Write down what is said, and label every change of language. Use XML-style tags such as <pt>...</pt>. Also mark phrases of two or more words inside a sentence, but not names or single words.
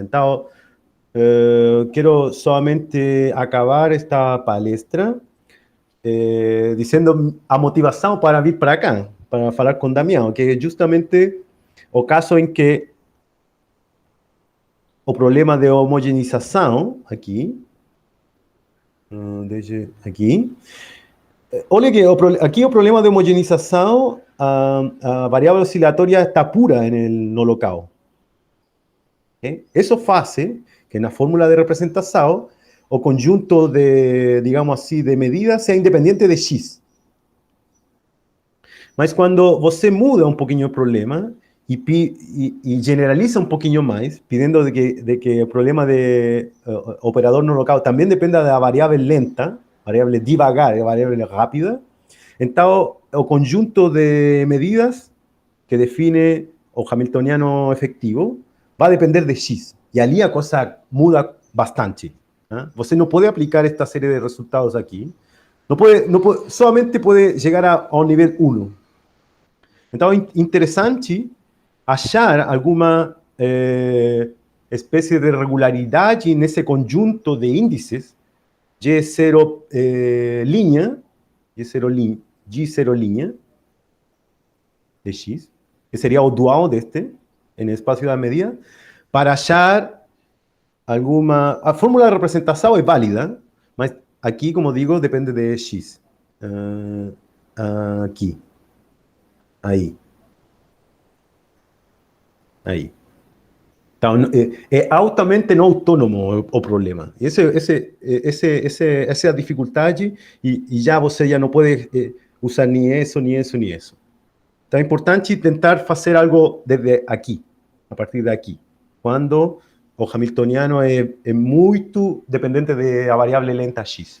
<pt>Então, quero somente acabar esta palestra dizendo a motivação para vir para cá, para falar com Damião, que é justamente o caso em que o problema de homogeneização, aqui, deixa aqui, Olha que aqui o problema de homogeneização, a variável oscilatória está pura no local.</pt> <es>Eso hace que en la fórmula de representación o conjunto de, digamos así, de medidas sea independiente de X. Mas cuando</es> <pt>você muda</pt> <es>un poquito el problema y generaliza un poquito más, pidiendo de que el problema de operador no local también dependa de la variable lenta, variable divagar, variable rápida, entonces el conjunto de medidas que define o hamiltoniano efectivo va a depender de X. Y allí la cosa muda bastante. Você no puede aplicar esta serie de resultados aquí. Solamente puede llegar a un nivel 1. Entonces, interesante hallar alguna especie de regularidad en ese conjunto de índices Y0 línea, G0 línea de X, que sería el dual de este, en el espacio de medida, para hallar alguna... La fórmula de representación es válida, pero aquí, como digo, depende de X. Aquí. Ahí. Ahí.</es> <pt>Então, é altamente não autônomo o problema. Essa é a dificuldade e já você já não pode usar nem isso, nem isso, nem isso. Então, é importante tentar fazer algo desde aqui, a partir daqui, quando o hamiltoniano é muito dependente da variável lenta x.</pt>